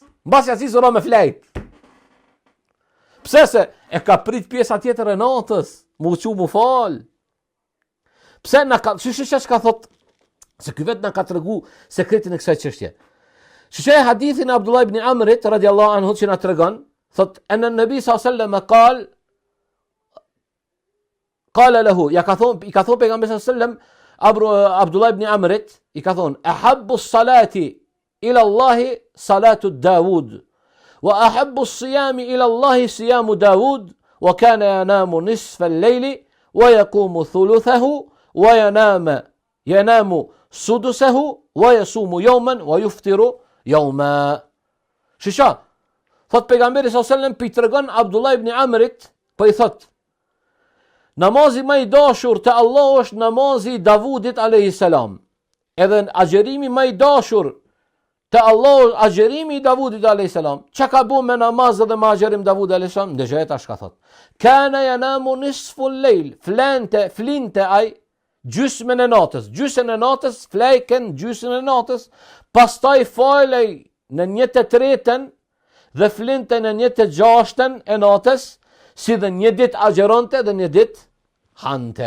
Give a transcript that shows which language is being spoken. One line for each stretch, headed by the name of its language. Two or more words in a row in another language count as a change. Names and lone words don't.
Albanian: Mbas yatsis ora me flajt. Pse se e ka prit pjesa tjetër e natës, mu fal. Pse na ka ka thot se ky vet na ka tregu sekretin e kësaj çështje. Shishaj hadithin e Abdullah ibn Amrit
Arabic: رضي الله عنه
Albanian: që na tregon, thot
Arabic: النبي صلى الله عليه وسلم قال له,
Albanian: i ka thon pejgamberi
Arabic: صلى الله عليه وسلم Abdullah ibn Amrit,
Albanian: i ka thon
Arabic: أحب الصلاة إلى الله صلاة داود وأحب الصيام إلى الله صيام داود وكان ينام نصف الليل ويقوم ثلثه وينام سدسه ويصوم يوما ويفطر يوما.
Albanian: Shisha, thot pejgamberi
Arabic: صلى الله عليه وسلم
Albanian: pi tregon Abdullah ibn Amrit, po i thot namazi më i dashur te Allah është namazi i Davudit
Arabic: عليه السلام.
Albanian: Edhe agjerimi më i dashur te Allah agjerimi i Davudit
Arabic: عليه السلام.
Albanian: Çka ka bu me namaz dhe me agjerim Davud
Arabic: عليه السلام?
Albanian: Ndeshë tash ka thot.
Arabic: كان ينام نصف الليل,
Albanian: flinte ai gjysmën e natës. Gjysmën e natës flajken gjysmën e natës, pastaj falej në 1/3 dhe flinte në 1/6 e natës, si dhe një ditë agjeronte dhe një ditë hante.